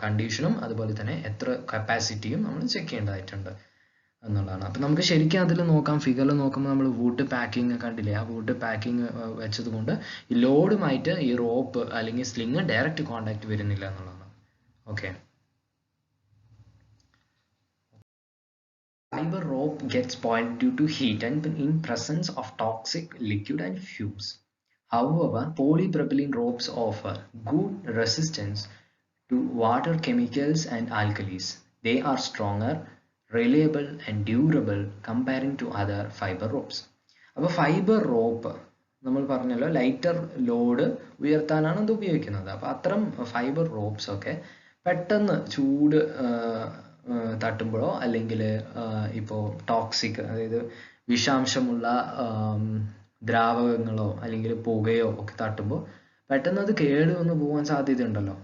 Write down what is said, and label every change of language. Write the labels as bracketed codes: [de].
[ml] കണ്ടീഷനും അതുപോലെ തന്നെ എത്ര കപ്പാസിറ്റിയും നമ്മൾ ചെക്ക് ചെയ്യേണ്ടതായിട്ടുണ്ട് എന്നുള്ളതാണ്. അപ്പം നമുക്ക് ശരിക്കും അതിൽ നോക്കാം. ഫിഗറിൽ നോക്കുമ്പോൾ നമ്മൾ വുഡ് പാക്കിങ് കണ്ടില്ലേ, ആ വുഡ് പാക്കിങ് വെച്ചത് കൊണ്ട് ഈ ലോഡുമായിട്ട് ഈ റോപ്പ് അല്ലെങ്കിൽ സ്ലിങ് ഡയറക്റ്റ് കോണ്ടാക്ട് വരുന്നില്ല എന്നുള്ളതാണ്. Okay. [en] Fiber rope gets spoiled due to heat and in presence of toxic liquid and fumes. However, polypropylene ropes offer good resistance to water, chemicals and alkalis. They are stronger, reliable and durable comparing to other fiber ropes. [ml] അപ്പോൾ fibre rope നമ്മൾ പറഞ്ഞല്ലോ lighter load ഉയർത്താനാണ് ഇത് ഉപയോഗിക്കുന്നത്. അപ്പോൾ അത്തരം fibre ropes ഒക്കെ പെട്ടെന്ന് ചൂട് തട്ടുമ്പോഴോ അല്ലെങ്കിൽ ഇപ്പോൾ ടോക്സിക്, അതായത് വിഷാംശമുള്ള ദ്രാവകങ്ങളോ അല്ലെങ്കിൽ പുകയോ ഒക്കെ തട്ടുമ്പോൾ പെട്ടെന്ന് അത് കേട് വന്ന് പോകാൻ സാധ്യതയുണ്ടല്ലോ.